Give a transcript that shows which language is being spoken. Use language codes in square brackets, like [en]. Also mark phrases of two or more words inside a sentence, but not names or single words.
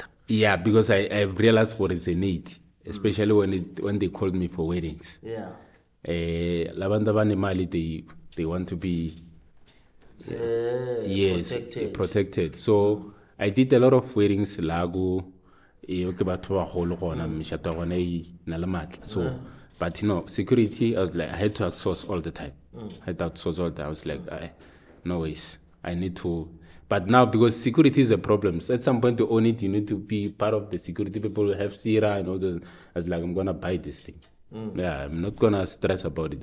[en] Yeah, because I realized what is a need, especially when they called me for weddings. They want to be protected. So I did a lot of weddings, [nso] Lago, ke batho ba bagolo gona mešhato ya gona e na le maatla. [en] So but security, I was like, I had to outsource all the time. I was like, no ways, I need to. But now, because security is a problem, so at some point to own it, you need to be part of the security people who have SIRA and all those. I was like, I'm gonna buy this thing. Yeah, I'm not gonna stress about it.